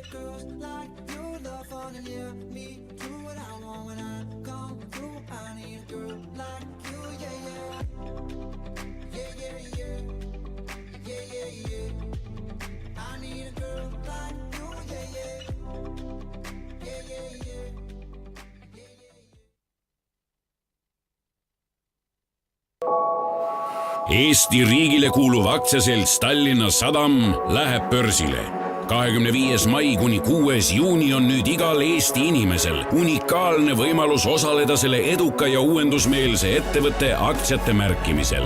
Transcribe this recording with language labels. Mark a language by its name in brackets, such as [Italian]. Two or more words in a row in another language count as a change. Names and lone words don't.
[English] Girls like you love falling near me, do what I want. When I come through, I need a girl like you, yeah, yeah. Yeah, yeah, yeah. Yeah, yeah, yeah. I need a girl like you, yeah, yeah. Yeah, yeah, yeah. [Estonian] Eesti riigile kuuluv aktsiaselts Tallinna Sadam läheb börsile. 25. mai kuni 6. juuni on nüüd igal Eesti inimesel unikaalne võimalus osaleda selle eduka ja uuendusmeelse ettevõtte aktsiate märkimisel.